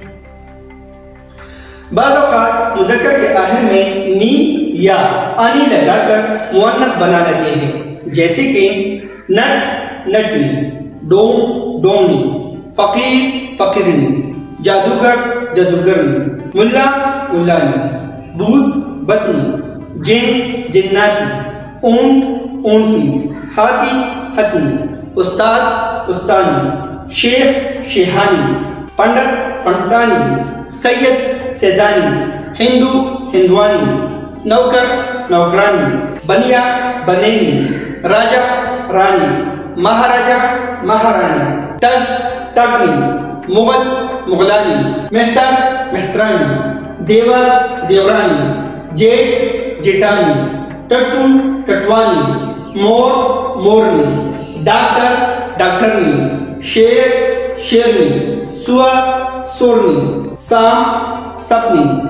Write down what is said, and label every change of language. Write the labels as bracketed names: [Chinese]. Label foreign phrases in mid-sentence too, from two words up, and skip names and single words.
[Urdu] بعض اوقات مذکر کے آخر میں نی یا آنی لگا کر مؤنث بنا لیتے ہیں، جیسے کہ نٹ نٹنی، ڈوم ڈومنی، فقیر فقیرنی، جادوگر جادوگرنی، ملا ملانی، بھوت بتنی، جن جناتی، اونٹ اونٹنی، ہاتھی ہتنی، استاد استانی، شیخ شیخانی، پنڈت پنڈتانی، سید سیدانی، ہندو ہندوانی، نوکر نوکرانی، بنیا بنینی، راجہ رانی، مہاراجہ مہارانی، تگ تگنی، مغل مغلانی، مہتر مہترانی، دیور دیورانی، جیٹ جیٹانی، ٹٹو ٹٹوانی، مور مورنی، ڈاکٹر ڈاکٹرنی، شیر شیرنی، سور سورنی، سام سپنی۔